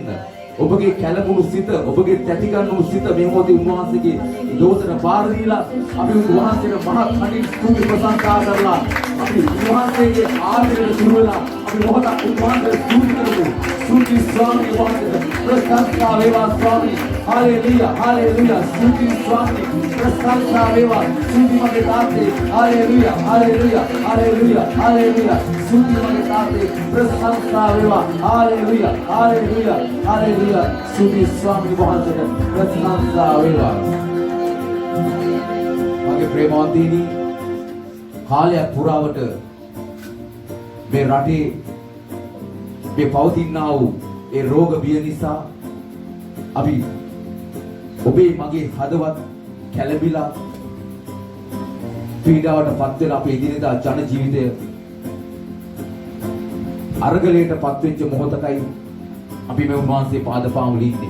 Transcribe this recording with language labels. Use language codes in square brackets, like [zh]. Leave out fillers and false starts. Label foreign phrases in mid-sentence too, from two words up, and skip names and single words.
[si] ඔබගේ කැළඹුණු සිත, ඔබගේ තැති ගන්නු සිත මේ මොහොතේ උන්වහන්සේගේ දෝෂන බාර දීලා අපි උන්වහන්සේට මහත් කණින් ස්තුති ප්‍රශංසා කරලා අපි උන්වහන්සේගේ ආදරයට දුරලා අපි මොහොතක් උන්වහන්සේට ස්තුති කරමු. ස්තුති ස්වාමී වහන්සේට ප්‍රශංසා වේවා ස්වාමී. හලෙලූයා හලෙලූයා ස්තුති ස්වාමී ප්‍රශංසා වේවා ස්තුති මගේ තාතේ හලෙලූයා හලෙලූයා හලෙලූයා හලෙලූයා ස්තුති මගේ තාතේ ප්‍රශංසා වේවා හලෙලූයා හලෙලූයා හලෙලූයා ස්තුති ස්වාමී වහන්සේට ප්‍රශංසා වේවා. මගේ ප්‍රේමවන්තයනි, කාලයක් පුරාවට මේ රටේ මේ පවතිනා වූ ඒ රෝග බිය නිසා අපි ඔබේ මගේ හදවත් කැළඹිලා පීඩාවට පත් වෙලා අපේ ඉදිරියදා ජන ජීවිතය අරගලයට පත් වෙච්ච මොහොතකයි අපි මේ උන්වහන්සේ පාදපාමුල ඉන්නේ.